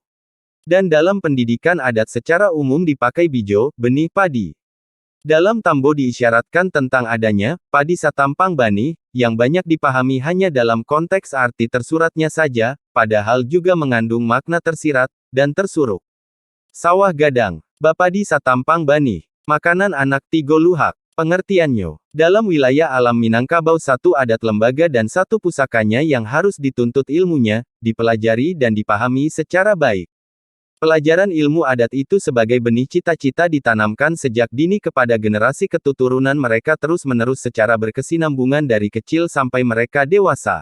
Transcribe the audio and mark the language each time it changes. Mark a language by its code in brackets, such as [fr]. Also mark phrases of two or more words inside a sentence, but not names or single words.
[id] Dan dalam pendidikan adat secara umum dipakai bijo, benih padi. Dalam tambo diisyaratkan tentang adanya [min] padi satampang bani, [id] yang banyak dipahami hanya dalam konteks arti tersuratnya saja, padahal juga mengandung makna tersirat dan tersuruk. [min] Sawah gadang, bapadi satampang bani, makanan anak tigo luhak. [id] Pengertiannya, dalam wilayah alam Minangkabau satu adat lembaga dan satu pusakanya yang harus dituntut ilmunya, dipelajari dan dipahami secara baik. Pelajaran ilmu adat itu sebagai benih cita-cita ditanamkan sejak dini kepada generasi keturunan mereka terus-menerus secara berkesinambungan dari kecil sampai mereka dewasa.